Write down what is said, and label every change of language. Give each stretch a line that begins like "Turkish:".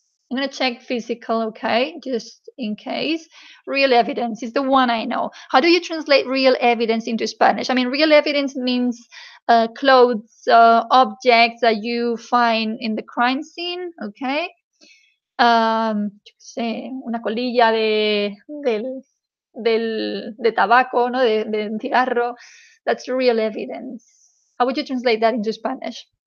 English: I'm going to check physical, okay, just in case. Real evidence is the one I know. How do you translate real evidence into Spanish? I mean, real evidence means clothes, objects that you find in the crime scene, okay?
Spanish: Yo qué sé, una colilla de tabaco, ¿no? De un cigarro.
English: That's real evidence. How would you translate that into Spanish?